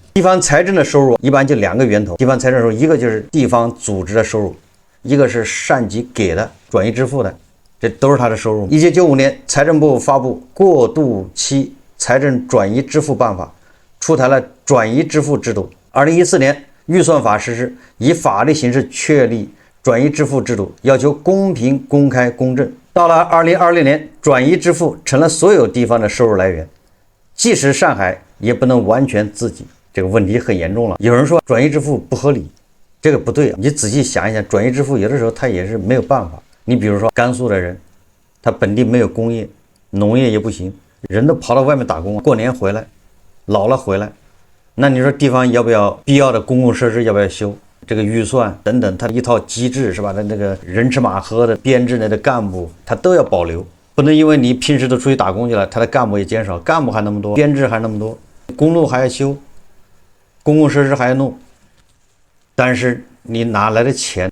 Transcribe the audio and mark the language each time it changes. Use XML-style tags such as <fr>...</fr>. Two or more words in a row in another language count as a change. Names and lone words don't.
<zh>地方財政的收入一般就2個源頭，地方財政收入一個就是地方組織的收入，一個是上級給的轉移支付的，這都是他的收入。1995年財政部發布過渡期財政轉移支付辦法，出台了轉移支付制度。2014年預算法實施，以法律形式確立轉移支付制度，要求公平、公開、公正。到了2026年，轉移支付成了所有地方的收入来源，即使上海也不能完全自给，這個問題很嚴重了。有人說轉移支付不合理，這個不對，你仔細想一想，轉移支付有的時候它也是沒有辦法。你比如說甘肅的人，他本地沒有工業，農業也不行，人都跑到外面打工，過年回來，老了回來，那你說地方要不要必要的公共設施要不要修？這個預算等等，它一套機制是吧？那個人吃馬喝的編制內的幹部，他都要保留，不能因為你平時都出去打工去了，他的幹部也減少，幹部還那麼多，編制還那麼多，公路還要修，公共設施還要弄，但是你哪來的錢？</zh>